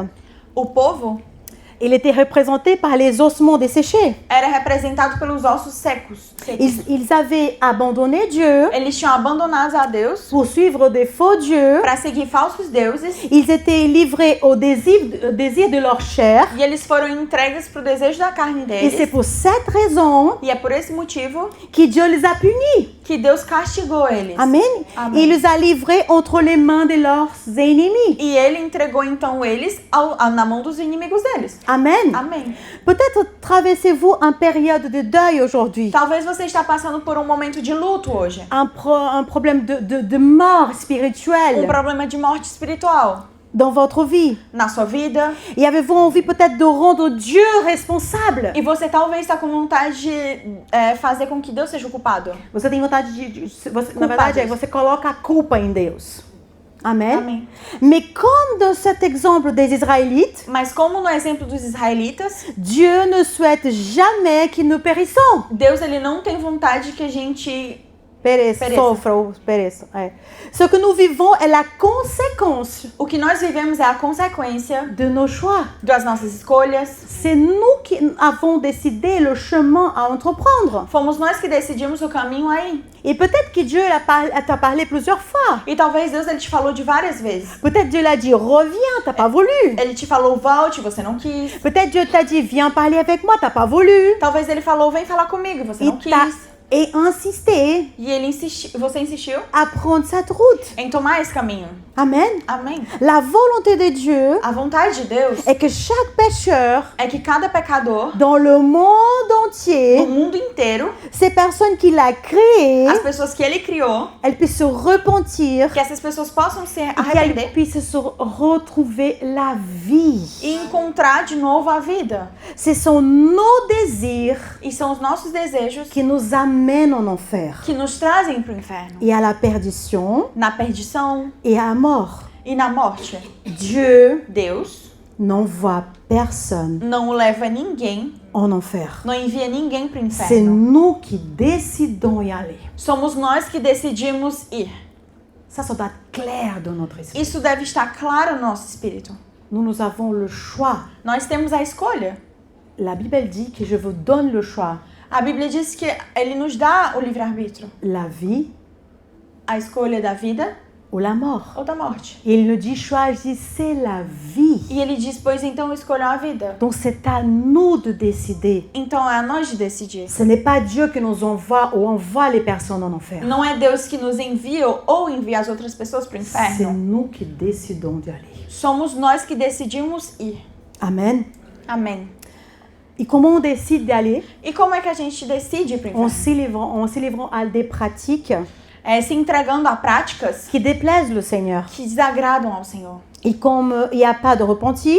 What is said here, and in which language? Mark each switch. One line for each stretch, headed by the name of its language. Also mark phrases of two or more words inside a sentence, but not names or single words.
Portuguese: O povo
French: il était représenté par les ossements desséchés.
Portuguese: era representado pelos ossos secos.
French: Ils avaient abandonné Dieu
Portuguese: Eles tinham abandonado a Deus
French: pour suivre des faux dieux.
Portuguese: para seguir falsos deuses
French: Ils étaient livrés au désir de leur chair.
Portuguese: e eles foram entregues para o desejo da carne
French: Et c'est
Portuguese: deles.
French: pour cette raison
Portuguese: E é por esse motivo
French: que Dieu les a punis.
Portuguese: que Deus castigou eles.
French: Amen.
Portuguese: Amen.
French: Il les a livrés entre les mains de leurs ennemis.
Portuguese: E ele entregou então eles na mão dos inimigos deles.
French: Amen.
Portuguese: Amém.
French: Peut-être traversez-vous une période de deuil aujourd'hui.
Portuguese: Talvez você está passando por um momento de luto hoje.
French: Un problème de mort spirituelle
Portuguese: Problema de morte espiritual
French: dans votre vie.
Portuguese: na sua vida.
French: Et avez-vous envie peut-être de rendre Dieu responsable?
Portuguese: E você talvez está com vontade de fazer com que Deus seja o culpado. Você tem vontade na verdade, você coloca a culpa em Deus.
French: Amen.
Portuguese: Amém.
French: Mais comme dans cet exemple des Israélites,
Portuguese: Mas como no exemplo dos israelitas,
French: Dieu ne souhaite jamais que nous périssons.
Portuguese: Deus ele não tem vontade que a gente Pereça. Sofra ou pereça. É.
French: Ce que nous vivons est la conséquence
Portuguese: O que nós vivemos é a consequência
French: de nos choix.
Portuguese: das nossas escolhas.
French: C'est nous qui avons décidé le chemin à entreprendre.
Portuguese: Fomos nós que decidimos o caminho aí.
French: Et peut-être que Dieu t'a parlé plusieurs fois.
Portuguese: E talvez Deus ele te falou de várias vezes.
French: Peut-être Dieu l'a dit, reviens, t'as pas voulu.
Portuguese: Ele te falou volte, você não quis.
French: Peut-être Dieu t'a dit, viens parler avec moi, t'as pas voulu.
Portuguese: Talvez ele falou vem falar comigo, você
French: Il
Portuguese: não
French: t'a
Portuguese: quis.
French: et insister
Portuguese: E ele insistiu, você insistiu
French: à prendre cette route.
Portuguese: em tomar esse caminho.
French: Amen.
Portuguese: Amém.
French: La volonté de Dieu
Portuguese: A vontade de Deus
French: est que chaque pécheur
Portuguese: é que cada pecador
French: dans le monde
Portuguese: no
French: entier,
Portuguese: mundo inteiro,
French: ces personnes qu'il a créées,
Portuguese: as pessoas que ele criou,
French: elles puissent se repentir
Portuguese: que essas pessoas possam se
French: et qu'elles
Portuguese: arrepender
French: puissent se retrouver la vie.
Portuguese: e encontrar de novo a vida.
French: Ce sont nos désirs
Portuguese: E são os nossos desejos
French: qui nous amènent en enfer
Portuguese: que nos trazem para o inferno,
French: et à la perdition
Portuguese: na perdição
French: et à la mort.
Portuguese: e na morte.
French: Dieu
Portuguese: Deus
French: n'envoie personne
Portuguese: não leva ninguém,
French: en enfer.
Portuguese: não envia ninguém para o
French: C'est
Portuguese: inferno.
French: nous qui décidons y aller.
Portuguese: Somos nós que decidimos ir.
French: Ça doit être clair dans notre esprit.
Portuguese: Isso deve estar claro no nosso espírito.
French: Nous avons le choix.
Portuguese: Nós temos a escolha.
French: La Bible dit que je vous donne le choix.
Portuguese: A Bíblia diz que ele nos dá o livre-arbítrio,
French: La vie
Portuguese: a escolha da vida
French: ou la mort.
Portuguese: ou da morte.
French: Et il nous dit choisissez la vie.
Portuguese: E ele diz, pois então escolham a vida.
French: Donc c'est à nous de décider.
Portuguese: Então é a nós de decidir.
French: Ce n'est pas Dieu qui nous envoie ou envoie les personnes en enfer.
Portuguese: Não é Deus que nos envia ou envia as outras pessoas para o
French: C'est
Portuguese: inferno.
French: nous qui décidons d'y aller.
Portuguese: Somos nós que decidimos ir.
French: Amen.
Portuguese: Amém.
French: Et comment on décide d'y aller?
Portuguese: E como é que a gente decide ir para o
French: En
Portuguese: inferno?
French: se livrant à des pratiques
Portuguese: É se entregando a práticas
French: qui déplaisent le Seigneur.
Portuguese: que desagradam ao Senhor.
French: Et comme il n'y a pas de repenti,